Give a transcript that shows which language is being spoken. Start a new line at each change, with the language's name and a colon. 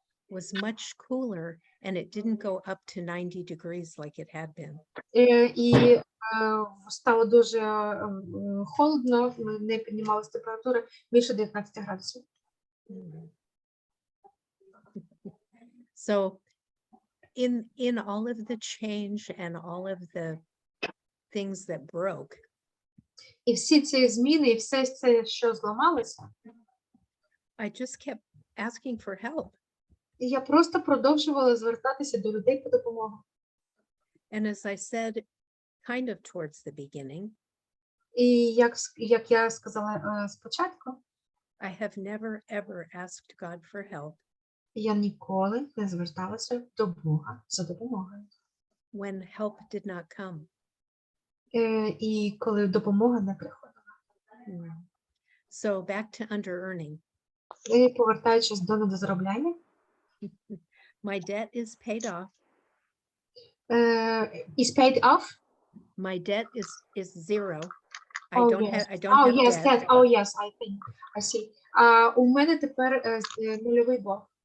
English: was much cooler and it didn't go up to 90 degrees like it had been.
Ukrainian: І стало дуже холодно, не піднімалася температура більше 19 градусів.
English: So in all of the change and all of the things that broke,
Ukrainian: І всі ці зміни, і все це, що зламалося,
English: I just kept asking for help.
Ukrainian: і я просто продовжувала звертатися до людей по допомогу.
English: And as I said, kind of towards the beginning,
Ukrainian: І як я сказала спочатку,
English: I have never ever asked God for help
Ukrainian: я ніколи не зверталася до Бога за допомогою.
English: when help did not come.
Ukrainian: І коли допомога не приходила.
English: So back to under-earning.
Ukrainian: І повертаючись до недозаробляння,
English: My debt is paid off. is paid off. My debt is zero. I Oh, don't yes. have I don't have yes, debt. yes. Oh, yes, I think. I see.
Ukrainian: У мене тепер нульовий борг.